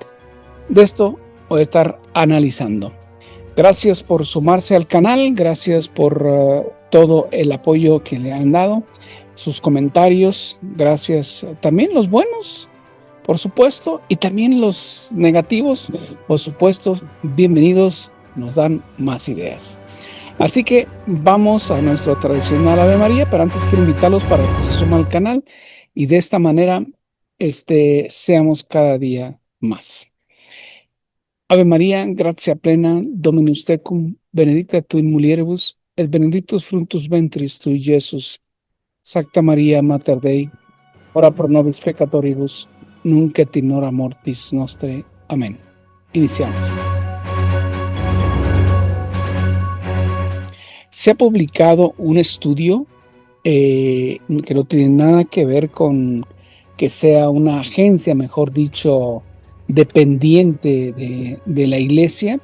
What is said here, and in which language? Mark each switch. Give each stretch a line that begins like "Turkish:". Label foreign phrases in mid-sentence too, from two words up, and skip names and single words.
Spanish: De esto voy a estar analizando. Gracias por sumarse al canal, gracias por todo el apoyo que le han dado, sus comentarios, gracias también los buenos, por supuesto, y también los negativos, por supuesto, bienvenidos, nos dan más ideas. Así que vamos a nuestro tradicional Ave María, pero antes quiero invitarlos para que se sumen al canal y de esta manera seamos cada día más.
Latin: Ave María, gratia plena, Dominus tecum, benedicta tu in mulieribus, et benedictus fructus ventris tui, Iesus. Sancta Maria, Mater Dei, ora pro nobis peccatoribus, nunc et in hora mortis nostre.
Spanish: Amén. Iniciamos. Se ha publicado un estudio que no tiene nada que ver con que sea una agencia, mejor dicho, dependiente de la iglesia.